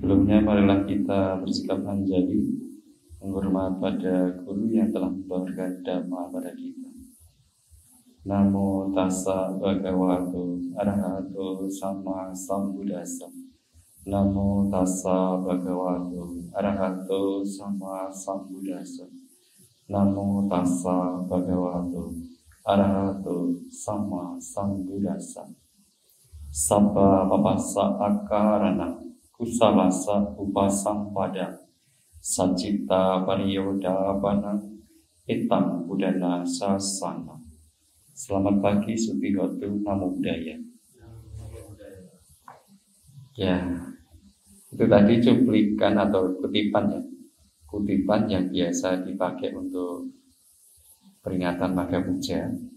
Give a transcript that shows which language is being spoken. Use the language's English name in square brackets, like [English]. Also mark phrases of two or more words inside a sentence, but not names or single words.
[Indonesian] Sebelumnya marilah kita bersikap anjali menghormat pada guru yang telah membawakan dhamma pada kita. [Pali] Namo tassa bhagavato arahato sama sambuddhassa. Namo tassa bhagavato arahato sama sambuddhassa. Namo tassa bhagavato arahato sama sambuddhassa. Sabba papassa akarana kusalasa upasampada Sajita pariyodapana Itam budana sasana. [Indonesian] Selamat pagi Subihotu, [Pali] Namo Buddhaya. [Indonesian] Ya, itu tadi cuplikan atau kutipan ya. Kutipan yang biasa dipakai untuk peringatan Magha Puja.